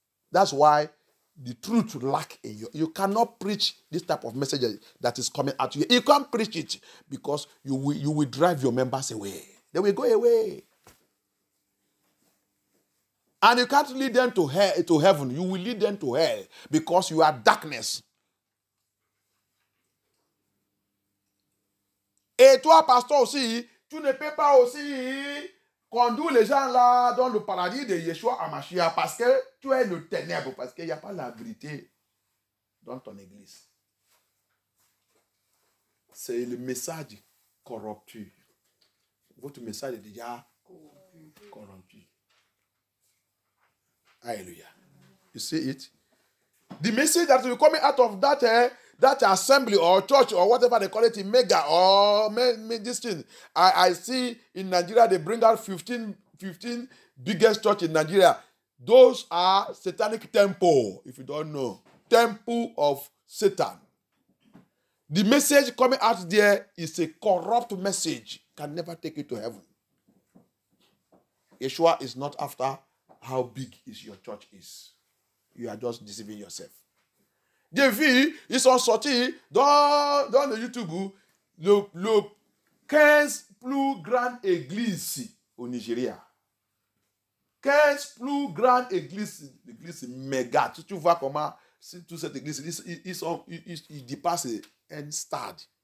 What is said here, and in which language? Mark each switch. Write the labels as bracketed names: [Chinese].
[English] That's why the truth lack in you. You cannot preach this type of message that is coming at you. You can't preach it because you will drive your members away. They will go away. And you can't lead them to heaven. You will lead them to hell because you are darkness. [French] Et toi, pasteur aussi, tu ne peux pas aussi conduire les gens là dans le paradis de Yeshua Hamashiach parce que tu es le ténèbre, parce qu'il n'y a pas la vérité dans ton église. C'est le message corrompu. Votre message est déjà corrompu. [English] Hallelujah. You see it? The message that will come out of that assembly or church or whatever they call it in mega or this thing. I see in Nigeria they bring out 15 biggest church in Nigeria. Those are satanic temple, if you don't know. Temple of Satan. The message coming out there is a corrupt message. Can never take you to heaven. Yeshua is not after how big is your church is. You are just deceiving yourself. [French] Des filles, ils sont sortis dans le YouTube le 15 plus grandes églises au Nigeria. 15 plus grandes églises méga. Tu vois comment toute cette église, ils dépassent un stade.